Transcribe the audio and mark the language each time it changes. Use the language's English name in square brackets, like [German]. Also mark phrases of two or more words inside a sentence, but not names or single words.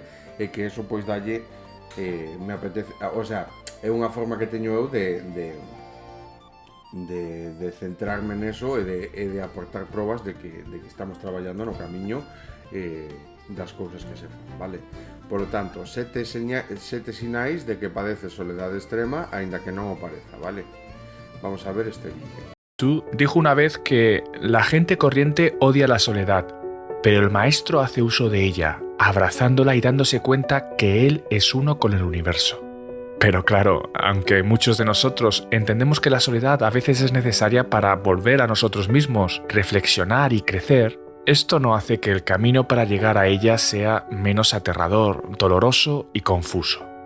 [Galician] E que eso pois dalle me apetece, [Spanish] o sea, [Galician] é unha forma que teño eu de centrarme neso e de aportar probas de que estamos traballando no camiño das cousas que se fan, vale? [Spanish] Por lo tanto, [Galician] sete sinais de que padece soledade extrema, aínda que non o pareza, vale? [Spanish] Vamos a ver este vídeo. Tú dijo una vez que la gente corriente odia la soledad, pero el maestro hace uso de ella, abrazándola y dándose cuenta que él es uno con el universo. Pero claro, aunque muchos de nosotros entendemos que la soledad a veces es necesaria para volver a nosotros mismos, reflexionar y crecer, esto no hace que el camino para llegar a ella sea menos aterrador, doloroso y confuso.